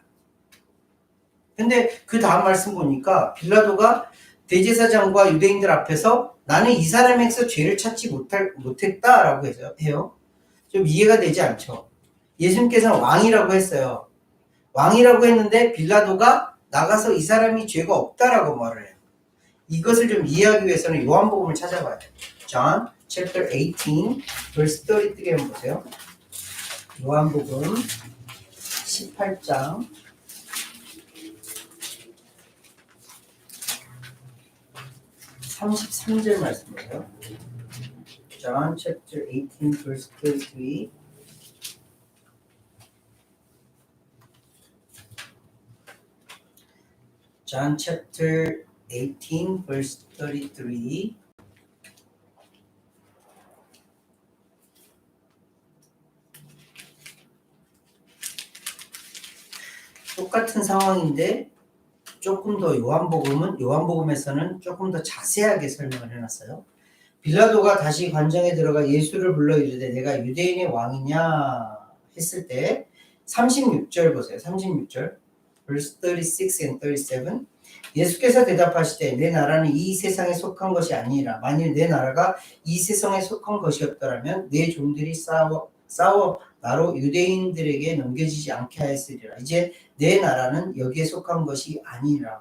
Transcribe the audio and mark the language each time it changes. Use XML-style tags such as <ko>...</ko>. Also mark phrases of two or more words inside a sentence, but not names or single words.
<ko>근데 그 다음 말씀 보니까 빌라도가 대제사장과 유대인들 앞에서 나는 이 사람에게서 죄를 찾지 못했다라고 해요. 좀 이해가 되지 않죠? 예수님께서는 왕이라고 했어요. 왕이라고 했는데 빌라도가 나가서 이 사람이 죄가 없다라고 말을 해요. 이것을 좀 이해하기 위해서는 요한복음을 찾아봐야 돼요.</ko> <en>John chapter 18 verse 33</en> <ko>한번 보세요. 요한복음 18장 33절 말씀 보세요.</ko> <en>John chapter 18 verse 33. John chapter 18 verse 33.</en> <ko>똑같은 상황인데 조금 더 요한복음에서는 조금 더 자세하게 설명을 해놨어요. 빌라도가 다시 관정에 들어가 예수를 불러 이르되 내가 유대인의 왕이냐 했을 때 36절 보세요.</ko> <en>36절 verse 36 and 37.</en> <ko>예수께서 대답하시되 내 나라는 이 세상에 속한 것이 아니라 만일 내 나라가 이 세상에 속한 것이었더라면 내 종들이 싸워 나로 유대인들에게 넘겨지지 않게 하였으리라. 이제 내 나라는 여기에 속한 것이 아니라.</ko>